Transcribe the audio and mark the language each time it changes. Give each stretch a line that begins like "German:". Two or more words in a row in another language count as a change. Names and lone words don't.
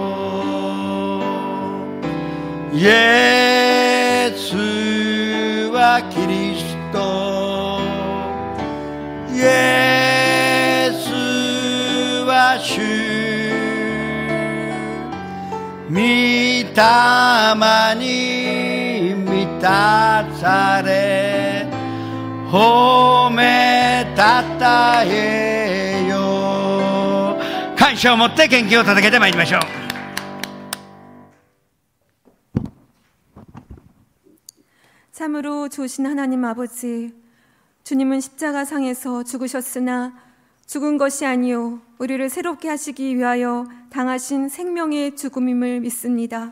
Japanese: イエスはキリスト예수は主御霊に満たされ褒めたたえよ感謝を持って元気を届けてまいりましょう。
Korean: 참으로 좋으신 하나님 아버지, 주님은 십자가상에서 죽으셨으나 죽은 것이 아니요 우리를 새롭게 하시기 위하여 당하신 생명의 죽음임을 믿습니다.